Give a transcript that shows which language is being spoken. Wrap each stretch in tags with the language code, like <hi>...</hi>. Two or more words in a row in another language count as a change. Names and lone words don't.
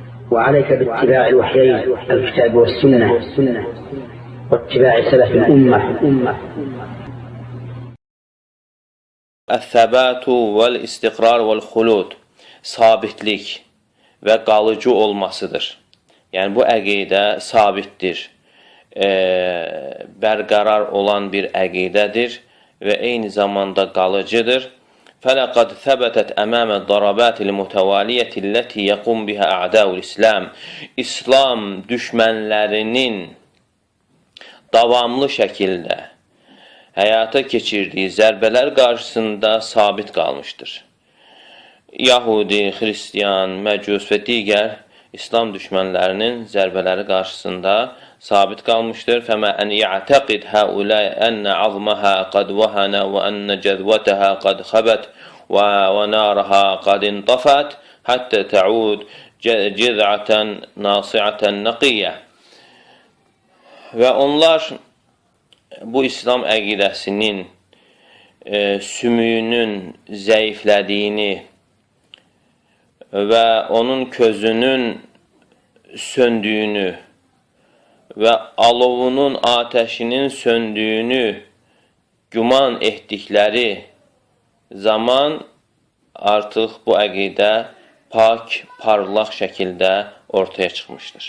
<ar>وعليك باتباع الوحيين الكتاب والسنة واتباع سلف الأمة. الثبات والاستقرار والخلود,</ar> <az>sabitlik və qalıcı olmasıdır. Yəni, bu əqidə sabitdir, bərqərar olan bir əqidədir və eyni zamanda qalıcıdır.</az> <ar>فَلَقَدْ ثَبَتَتْ أَمَامَ الضَّرَبَاتِ الْمُتَوَالِيَةِ الَّتِي يَقُمْ بِهَا أَعْدَاءُ الْإِسْلَامِ</ar> <az>İslam düşmənlərinin davamlı şəkildə həyata keçirdiyi zərbələr qarşısında sabit qalmışdır. Yahudi, Xristiyan, Məcus və digər İslam düşmənlərinin zərbələri qarşısında sabit qalmışdır.</az> <ar>فَمَا أَنْ يَعْتَقِدْ هَؤُلَاءِ أَنَّ عَظْمَهَا قَدْ وَهَنَ وَأَنَّ جَذْوَتَهَا قَدْ خَبَتْ وَنَارَهَا قَدْ انطَفَتْ حَتَّى تَعُودْ جِذْعَةً نَاصِعَةً نَقِيَّةً.</ar> <az>Və onlar bu İslam əqidəsinin sümüyünün zəiflədiyini və onun közünün söndüyünü və alovunun, atəşinin söndüyünü güman etdikləri zaman artıq bu əqidə pak, parlaq şəkildə ortaya çıxmışdır.</az>